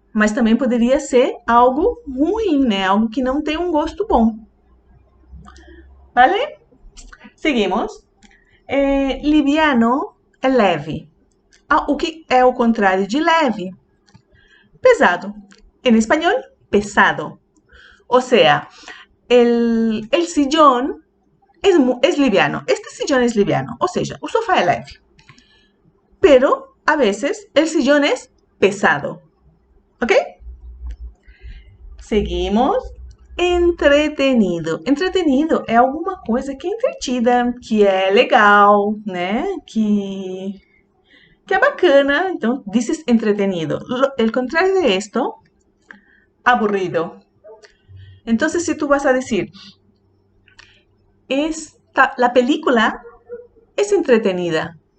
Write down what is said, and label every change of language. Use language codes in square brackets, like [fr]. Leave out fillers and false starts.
[pt] Mas também poderia ser algo ruim, né? Algo que não tem um gosto bom. Vale? Seguimos. Liviano é leve. O que é o contrário de leve? Pesado. Em espanhol, pesado. [es] O sea, el sillón es liviano. Este sillón es liviano. O sea, [pt] o sofá é leve. [es] Pero, a veces, el sillón es pesado. ¿Ok? Seguimos. Entretenido. [pt] Entretenido é alguma coisa que é entretida, que é legal, né? Que é bacana. Então, dices entretenido. [es] El contrario de esto, aburrido. Entonces, si tú vas a decir, la película es entretenida.